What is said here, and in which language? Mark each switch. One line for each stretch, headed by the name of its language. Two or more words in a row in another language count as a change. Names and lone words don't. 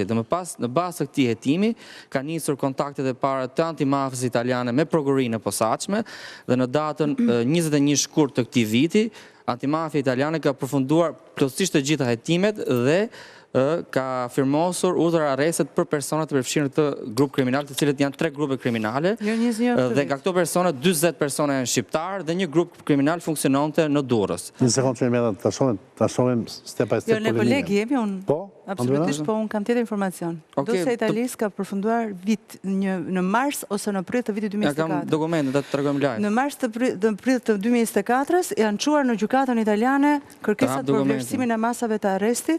Albanian: Dhe më pas në bazë të këtij hetimi ka nisur kontaktet e para të antimafjes italiane me prokurinë e posaçme dhe në datën 21 shkurt të këtij viti, antimafia italiane ka përfunduar plotësisht të gjitha hetimet dhe ka firmosur urdhër arrestet për personat të përfshirë në këtë grup kriminal, të cilët janë 3 grupe kriminale, dhe nga këto persona 40 persona janë shqiptar dhe një grup kriminal funksiononte në Durrës. Një sekondë që me ta shohim
English: step by step.
Albanian: Jo, ne kolegi jemi unë. Po? Absolutisht, po unë kam tjetër informacion. Dosja Italis ka përfunduar vit në mars ose në prill të vitit 2024. Ja kam dokumente, do të tregojmë live. Në mars të prill të 2024 janë çuar në gjykatën italiane kërkesat për vlerësimin e masave të arrestit.